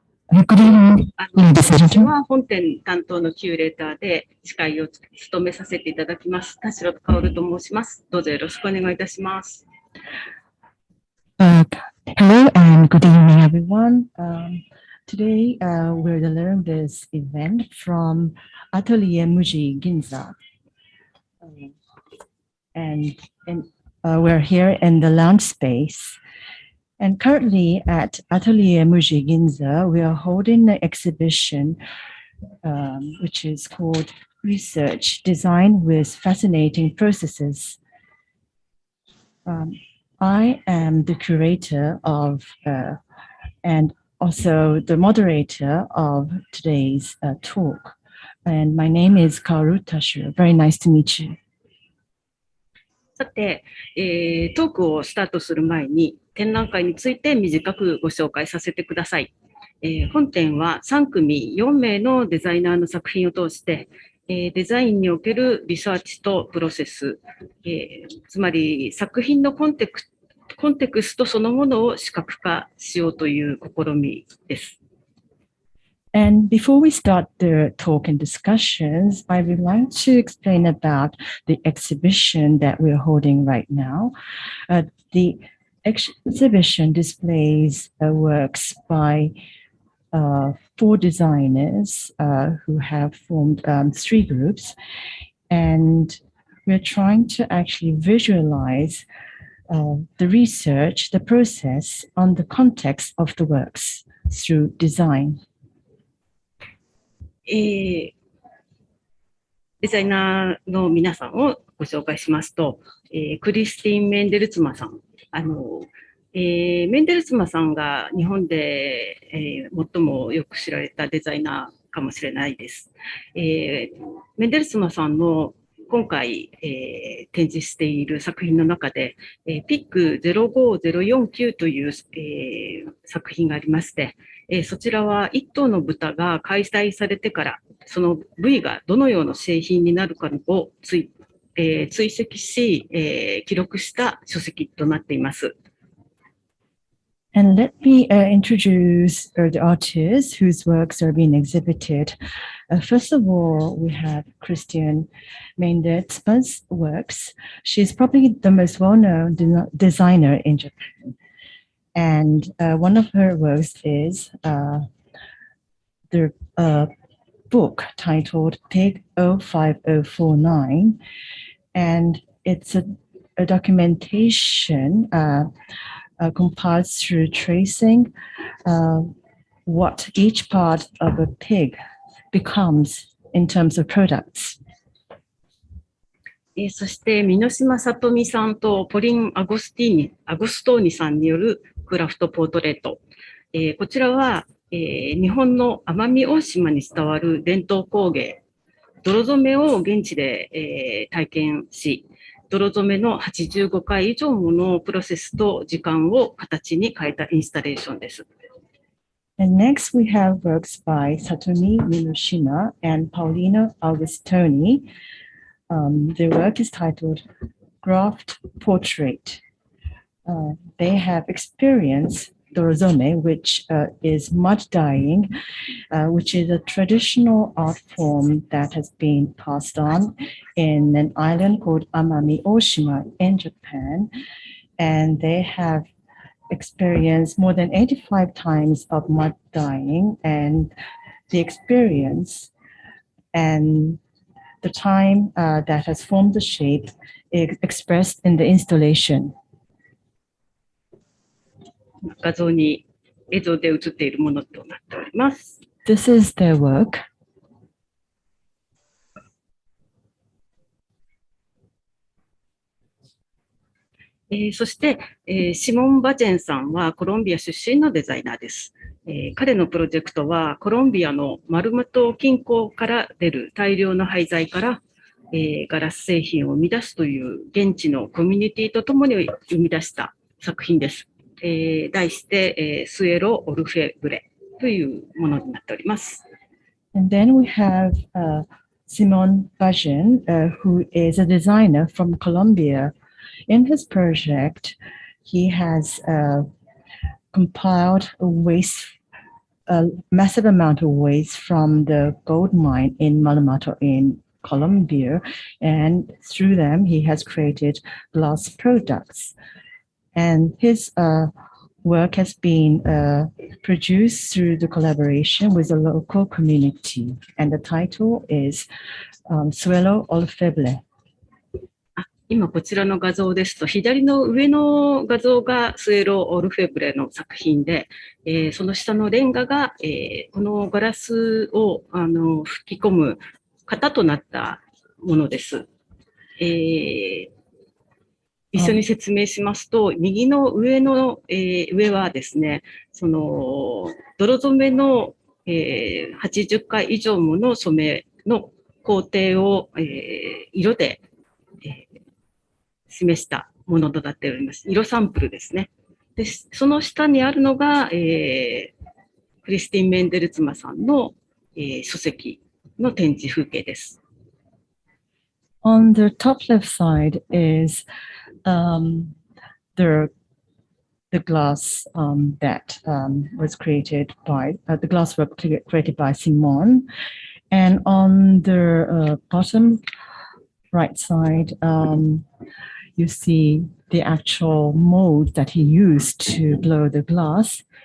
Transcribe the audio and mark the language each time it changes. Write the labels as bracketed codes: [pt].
[ja] 私は本店担当のキュレーターで司会を務めさせていただきます。田代薫と申します。どうぞよろしくお願いいたします。 [en] Hello and good evening, everyone. Today we're delivering this event from Atelier Muji Ginza, and we're here in the lounge space. And currently at Atelier Muji Ginza, we are holding an exhibition which is called Research, Design with Fascinating Processes. I am the curator of and also the moderator of today's talk. And my name is Kaoru Tashu. Very nice to meet you. [ja] さて、トークをスタートする前に展覧会について短くご紹介させてください。本展は3組4名のデザイナーの作品を通して、デザインにおけるリサーチとプロセス、つまり作品のコンテクストそのものを視覚化しようという試みです。 [en] And before we start the talk and discussions, I would like to explain about the exhibition that we're holding right now. The exhibition displays works by 4 designers who have formed 3 groups, and we're trying to actually visualize the research, the process on the context of the works through design. [ja] デザイナーの皆さんをご紹介しますと、クリスティン・メンデルツマさん。メンデルツマさんが日本で、最もよく知られたデザイナーかもしれないです。メンデルツマさんの今回、展示している作品の中で、ピック05049という、作品がありまして、そちらは1頭の豚が解体されてからその部位がどのような製品になるかを追跡し、記録した書籍となっています。 [en] And let me introduce the artists whose works are being exhibited. First of all, we have Christian Mendertsma's works. She's probably the most well-known designer in Japan. And one of her works is the book titled Pig 05049. And it's a documentation compiled through tracing what each part of a pig becomes in terms of products. [ja] そして、箕島さとみさんとポリン・アゴストーニさんによるクラフトポートレート。こちらは、日本の奄美大島に伝わる伝統工芸、泥染めを現地で、体験し、泥染めの85回以上ものプロセスと時間を形に変えたインスタレーションです。 [en] And next we have works by Satomi Minoshima and Paulino Augustoni. Their work is titled Graft Portrait. They have experienced dorozome, which is mud dyeing, which is a traditional art form that has been passed on in an island called Amami Oshima in Japan. And they have experienced more than 85 times of mud dyeing, and the experience and the time that has formed the shape is expressed in the installation. [ja] 映像で映っているものとなっております。 [en] This is their work. [ja] そして、シモン・バジェンさんはコロンビア出身のデザイナーです。彼のプロジェクトはコロンビアのマルム島近郊から出る大量の廃材からガラス製品を生み出すという現地のコミュニティとともに生み出した作品です。題して、スエロ・オルフェブレというものになっております。 [en] And then we have Simon Bajen, who is a designer from Colombia. In his project, he has compiled a massive amount of waste from the gold mine in Malamato in Colombia, and through them he has created glass products. And his work has been produced through the collaboration with the local community, and the title is Suelo Olfeble. [ja] 今こちらの画像ですと、左の上の画像がスエロ・オルフェブレの作品で、その下のレンガが、このガラスを吹き込む型となったものです。一緒に説明しますと、右の上の、上はですね、その泥染めの、80回以上もの染めの工程を、色で、示したものとなっております。色サンプルですね。で、その下にあるのが、クリスティン・メンデルツマさんの、書籍の展示風景です。 [en] On the top left side is the glass that was created by the glasswork created by Simon, and on the bottom right side, you see the actual mold that he used to blow the glass.